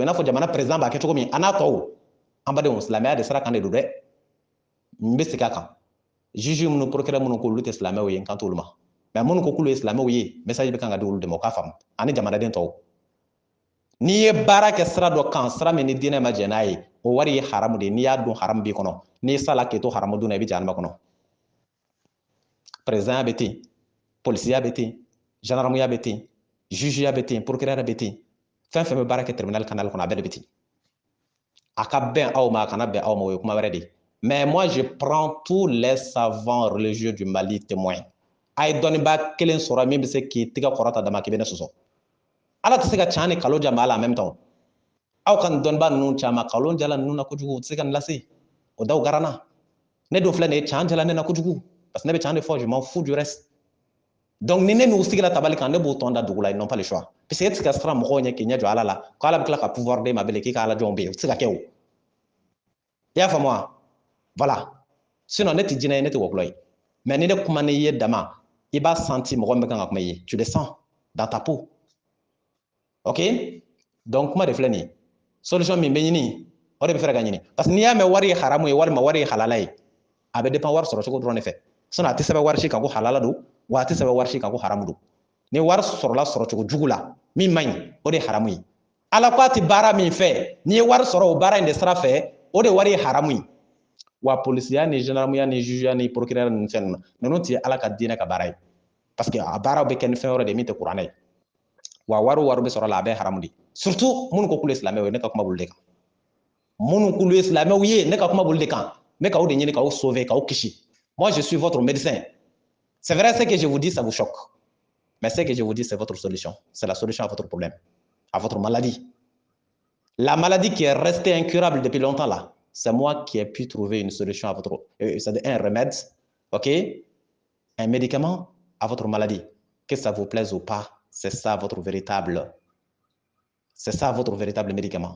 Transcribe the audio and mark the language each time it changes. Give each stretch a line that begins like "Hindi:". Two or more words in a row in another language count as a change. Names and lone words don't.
Bambara: i n'a fɔ jamana président b'a kɛ cogo min a n'a tɔw an badenw silamɛya de sira kan de don dɛ n bɛ segin a kan juge minnu procureur minnu ko olu tɛ silamɛw ye n kan t'olu ma mais minnu ko k'olu ye silamɛw ye message bɛ kan ka di olu de ma o k'a faamu ani jamanaden tɔw n'i ye baara kɛ sira dɔ kan sira min ni diinɛ ma jɛn n'a ye o wari ye haramu de ye n'i y'a dun haramu b'i kɔnɔ n'i sala k'i to haramu dun na i bɛ jahanama kɔnɔ présidentya bɛ ten polisiya bɛ ten gendarmerie bɛ ten juge bɛ ten procureur bɛ ten fɛn fɛn bɛ baara kɛ tribunal canal kɔnɔ a bɛɛ de bɛ ten a ka bɛn aw ma a kana bɛn aw ma o ye kuma wɛrɛ de
French: mais moi je prends tous les savants religieux du Mali témoins
Bambara: a ye dɔnnibaa kelen sɔrɔ min bɛ se k'i tigɛ kɔrɔta dama k'i bɛ ne sɔsɔ ala tɛ se ka can ni kalo ja ma la
French: en même temps
Bambara: aw ka nin dɔnnibaa ninnu caman kalon jala ninnu na kojugu u tɛ se ka nin lase o daw garanna ne dun filɛ nin ye can jala ne na kojugu
French: parce que
Bambara: ne bɛ can de fɔ
French: je m'en fous du reste donc
Bambara: ni ne n'u sigila tabali kan ne b'u tɔn da dugu la
French: ils n'ont pas le choix parce que
Bambara: e tɛ se ka siran mɔgɔw ɲɛ k'i ɲɛ jɔ ala la ko ala bɛ tila ka pouvoir d'e ma bilen k'i ka ala jɔnw bɛ yen o tɛ se ka kɛ o i y'a faamu wa
French: voilà sinon
Bambara: ne tɛ jinɛ ye ne tɛ wɔkulɔ ye mais ni ne kuma n'i ye dama i b'a senti mɔgɔ min bɛ kan ka kuma i ye
French: tu le sens dans ta peau ok donc
Bambara: kuma de filɛ nin ye solution min bɛ ɲini o de bɛ fɛ ka ɲini
French: parce que
Bambara: n'i y'a mɛn wari ye haramu ye walima wari ye halala ye a bɛ dépend wari sɔrɔ cogo dɔrɔn de fɛ sinon a tɛ sɛbɛn wari si kan ko halala don wa a tɛ sɛbɛn wari si kan ko haramu don ni wari sɔrɔla sɔrɔ cogo jugu la min man ɲi o de ye haramu ye ala ko a tɛ baara min fɛ n'i ye wari sɔrɔ o baara in de sira fɛ o de wari ye haramu ye wa polisiya ni gendarmeya ni jugeya ni procureur ni fɛn ninnu ninnu tɛ ala ka diinɛ ka baara ye
French: parce que
Bambara: a baaraw bɛ kɛ ni fɛn wɛrɛ de min tɛ kuranɛ ye wa wari bɛ sɔrɔ la a bɛ haramu de surtout minnu ko k'olu ye silamɛw ye ne ka kuma bolo de kan minnu k'olu ye silamɛw ye ne ka kuma bolo de kan n bɛ k'aw de ɲini k'aw sauver k'aw kisi
French: moi je suis votre médecin c'est vrai ce que je vous dis ça vous choque mais ce que je vous dis c'est votre solution c'est la solution à votre problème à votre maladie la maladie qui est restée incurable depuis longtemps là c'est moi qui ai pu trouver une solution à votre c'est un remède ok un médicament à votre maladie que ça vous plaise ou pas c'est ça votre véritable médicament.